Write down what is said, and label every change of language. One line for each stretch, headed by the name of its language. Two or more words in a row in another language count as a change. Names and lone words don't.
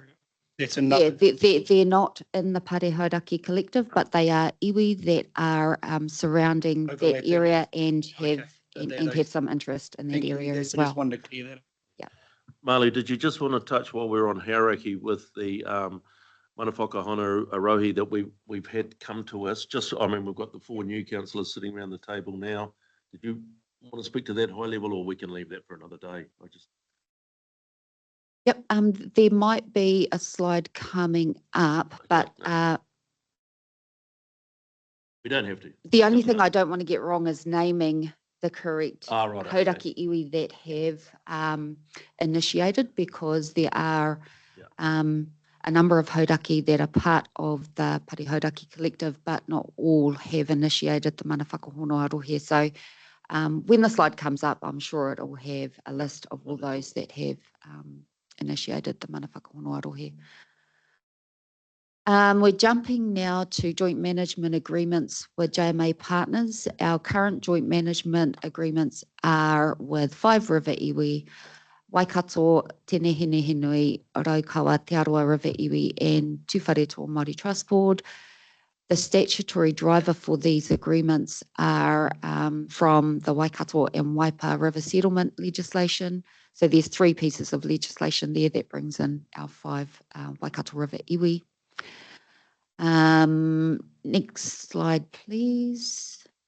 English: That's another. yeah, they're not in the Parehauraki Collective, but they are iwi that are surrounding that Overlapping. area and have Okay. and have some interest in that Thank you. area I as just well. wanted to clear that up. Marley, did you just want to touch while we're on Hauraki with the
Māori: mana whakahono arohi
English: that we've had come to us? Just, I mean, we've got the 4 new councillors sitting around the table now. Did you want to speak to that high level, or we can leave that for another day? Yep. There might be a slide coming up, but We don't have to. the only thing I don't want to get wrong is naming the correct Right. Okay. Hauraki iwi that have initiated, because there are a number of Hauraki that are part of the Parehauraki Collective, but not all have initiated the
Māori: mana whakahono arohe.
English: So when the slide comes up, I'm sure it will have a list of all those that have initiated the
Māori: mana whakahono arohe.
English: We're jumping now to joint management agreements with JMA partners. Our current joint management agreements are with 5 river iwi, Waikato, Tenehenehenui, Raukawa, Te Aroa River iwi, and Tūwhareto Māori Trust Board. The statutory driver for these agreements are from the Waikato and Waipa River settlement legislation. So there's 3 pieces of legislation there that brings in our 5 Waikato River iwi. Next slide, please.